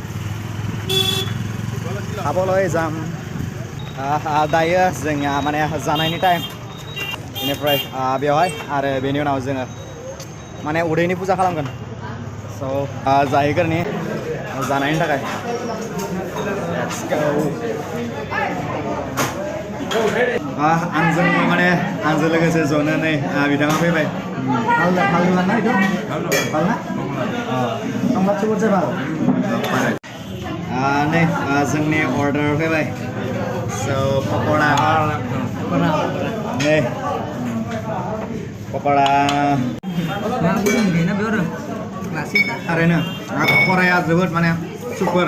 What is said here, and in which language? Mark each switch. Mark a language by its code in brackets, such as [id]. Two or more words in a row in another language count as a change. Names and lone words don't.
[brx] खाबलय जाम दायो जोंनिया माने जानायनि टाइम बेनिफ्राय बेवहाय आरो बेनि उनाव जोङो माने उदैनि फुजा खालामगोन स' जाहैगोरनि जानायनि थाखाय [en] Let's go. [brx] आंजों माने आंजों लोगोसे जनो नै बिथाङा फैबाय [bn] ভাল না এটা ভাল না তোমরা কি করতে পারো [brx] नै जोंनि अर्डार फैबाय स' पक'रा नै पक'रा थारैनो पक'राया जोबोद माने सुपार